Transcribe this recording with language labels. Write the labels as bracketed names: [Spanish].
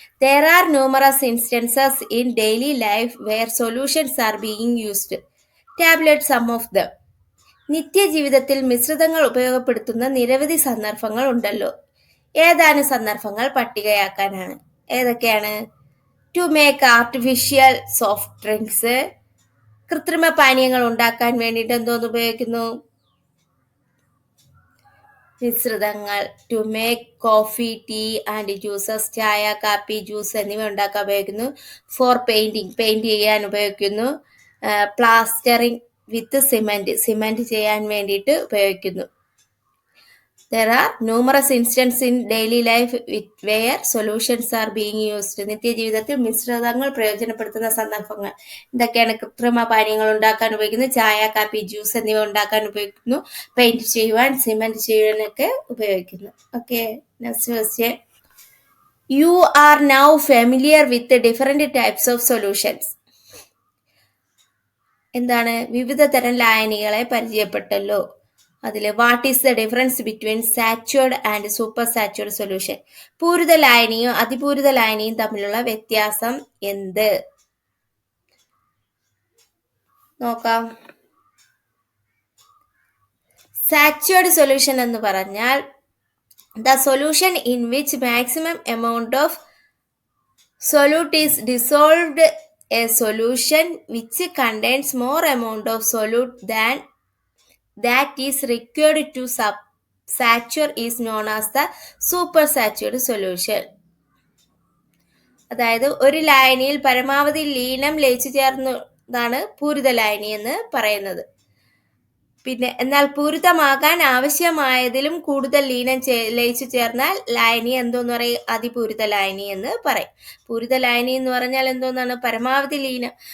[English] There are numerous instances in daily life where solutions are being used. Tabulate some of them. [Malayalam] നിത്യജീവിതത്തിൽ മിശ്രിതങ്ങൾ ഉപയോഗപ്പെടുത്തുന്ന നിരവധി സന്ദർഭങ്ങൾ ഉണ്ടല്ലോ. ഏതാനും സന്ദർഭങ്ങൾ പട്ടികയാക്കാനാണ്. ഏതൊക്കെയാണ്? [English] To make artificial soft drinks. [Malayalam] കൃത്രിമ പാനീയങ്ങൾ ഉണ്ടാക്കാൻ വേണ്ടിയിട്ട് എന്തോന്ന് ഉപയോഗിക്കുന്നു? [English] മിശ്രിതങ്ങൾ. To make coffee, tea and juices. [Malayalam] ചായ, കാപ്പി, ജ്യൂസ് എന്നിവ ഉണ്ടാക്കാൻ ഉപയോഗിക്കുന്നു. [English] for painting, [Malayalam] പെയിന്റ് ചെയ്യാൻ ഉപയോഗിക്കുന്നു. [English] plastering with cement [Malayalam] ചെയ്യാൻ വേണ്ടിയിട്ട് ഉപയോഗിക്കുന്നു. [English] There are numerous instances in daily life where solutions are being used. [Malayalam] നിത്യജീവിതത്തിൽ മിശ്രിതങ്ങൾ പ്രയോജനപ്പെടുത്തുന്ന സന്ദർഭങ്ങൾ എന്തൊക്കെയാണ്? കൃത്രിമ പാനീയങ്ങൾ ഉണ്ടാക്കാൻ ഉപയോഗിക്കുന്നു. ചായ, കാപ്പി, ജ്യൂസ് എന്നിവ ഉണ്ടാക്കാൻ ഉപയോഗിക്കുന്നു. പെയിന്റ് ചെയ്യുവാൻ, സിമെന്റ് ചെയ്യുവാനൊക്കെ ഉപയോഗിക്കുന്നു. [English] Okay, next question. You are now familiar with the different types of solutions. [Malayalam] എന്താണ്? വിവിധ തരം ലായനികളെ പരിചയപ്പെട്ടല്ലോ. അതിൽ [English] What is the difference between saturated and super saturated solution? [Malayalam] പൂരിത ലായനിയും അതിപൂരിത ലായനിയും തമ്മിലുള്ള വ്യത്യാസം എന്ത്? നോക്കാം. സാച്ചുവേർഡ് സൊല്യൂഷൻ എന്ന് പറഞ്ഞാൽ [English] the solution in which maximum amount of solute is dissolved. A solution which contains more amount of solute than that is required to saturate is known as the supersaturated solution. [Malayalam] അതായത് ഒരു ലായനിയിൽ പരമാവധി ലീനം ലയിച്ചു ചേർന്നതാണ് പൂരിത ലായനി എന്ന് പറയുന്നത്. പിന്നെ എന്നാൽ പൂരിതമാകാൻ ആവശ്യമായതിലും കൂടുതൽ ലയിച്ചു ചേർന്നാൽ ലായനി എന്തോന്ന് പറയും? അതിപൂരിത ലായനി എന്ന് പറയും. പൂരിത ലായനി എന്ന് പറഞ്ഞാൽ എന്തോന്നാണ്? പരമാവധി ലീനം.